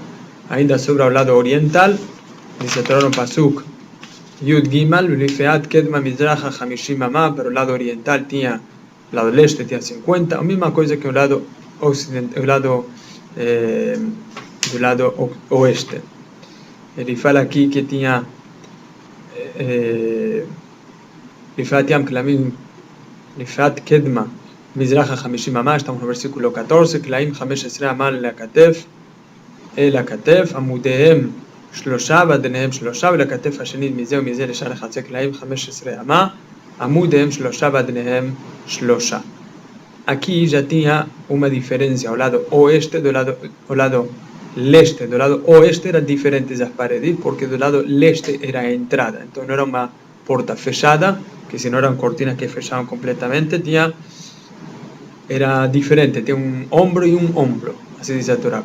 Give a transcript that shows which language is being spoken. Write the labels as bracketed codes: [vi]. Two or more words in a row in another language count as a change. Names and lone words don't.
[pt] Ainda sobre o lado oriental, diz o Torá no [he] פסוק יוד גימל, ולפאת קדמה מזרחה 50 אמה, [pt] para o lado oriental tinha, o lado leste tinha 50, a mesma coisa que o lado ocidental, do lado oeste. Ele fala aqui que tinha [he] לפאת קדמה מזרחה 50 אמה, [pt] estamos no versículo 14, [he] קלעים 15 אמה לכתף, לכתף, עמודיהם 3 ועדניהם 3, ולכתף השני מזה ומזה לשאר לחצי קלעים 15 אמה, עמודיהם 3 ועדניהם 3. [pt] Aqui já tinha uma diferença ao lado oeste, ao lado leste, do lado oeste eram diferentes as paredes, porque do lado leste era a entrada, então não era uma porta fechada, que se não eram cortinas que fechavam completamente, era diferente, tinha um ombro e um ombro, assim diz a Torá.